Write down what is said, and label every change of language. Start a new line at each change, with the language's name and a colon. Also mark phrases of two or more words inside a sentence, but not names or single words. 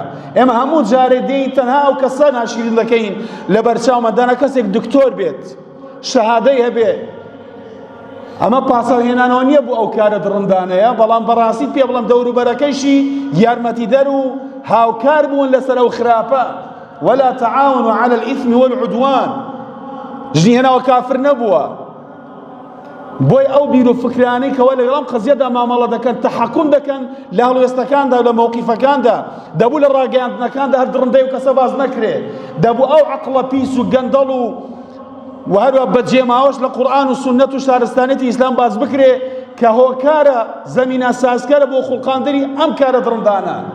Central Kurdish: ئێمە هەموو جارێ دێین تەنها ئەو کەسە ناشرین دەکەین لە بەرچاومەدانە کەسێک دکتۆر بێت، شەهادەی هەبێ، ئەمە پاسەوهێنانەوە نییە بوو ئەو کارە دڕندانەیە، بەڵام بەڕاستی پێ بڵم دەوروبەرەکەیشی یارمەتیدەر و هاوکار بوون لەسەر ئەو خراپە.
Arabic: ولا تعاونوا على الإثم والعدوان.
Central Kurdish: ژنی هێناوە کافر نەبووە. بۆی ئەو بیر و فکرانەی کەوە لەگەڵ ئەم قەزیەدا مامەڵە دەکەن، تەحەکوم دەکەن لە هەڵوێستەکاندا، لە مووقیفەکاندا، دەبوو لە ڕاگەیاندنەکاندا هەر دڕندەی و کەسە باز نەکرێ، دەبوو ئەو عەقڵە پیس و گەندەڵ و هەروە بەجێماوەش لە قورئان و سونەت و شارستانێتی ئیسلام باز بکرێ کە هۆکارە زەمینە سازکارە بۆ خوڵقاندنی ئەم کارە دڕندانە.